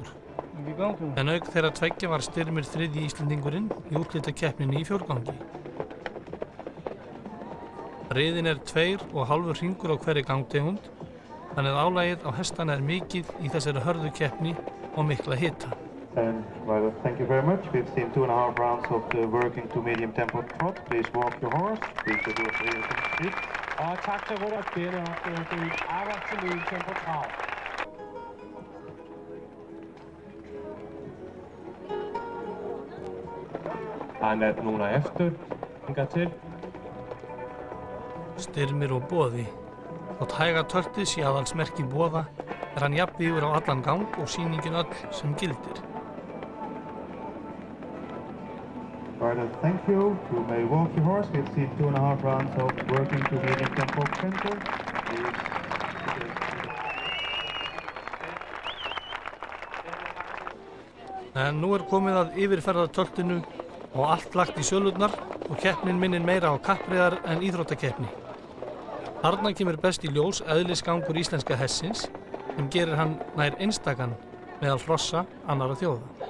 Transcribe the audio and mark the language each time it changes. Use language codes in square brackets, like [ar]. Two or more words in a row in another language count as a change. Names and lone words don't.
[is] En auk þeirra tveggja var Styrmir 3. Íslendingurinn í úrslitakeppninni í fjórgangi. Riðin er 2,5 hringur á hverri gangtegund, þannig að álagið á hestana er mikið í þessari hörðu keppni og mikla hita. [en] And well, thank you very much. We've seen 2.5 rounds of the working to medium tempo trot. Please walk your horse. Please do it. [da] Og tak til Rudolf Bjerne og det arbejde til [en] medium tempo trot. [is] Han er núna eftir. Hingað til. Styrmir og Boði. Þótt hæga töltið sé aðalsmerki Boða er hann jafnvígur á allan gang og sýningin öll sem gildir. [en] Right, thank you. You may walk your horse. We've seen 2.5 rounds of working to medium tempo center. [is] En nú er komið að yfirferðartöltinu og allt lagt í sölurnar og keppnin minnir meira á kappriðar en íþróttakeppni. Þarna kemur best í ljós eðlisgangur íslenska hestsins sem gerir hann nær einstakan meðal hrossa annarra þjóða.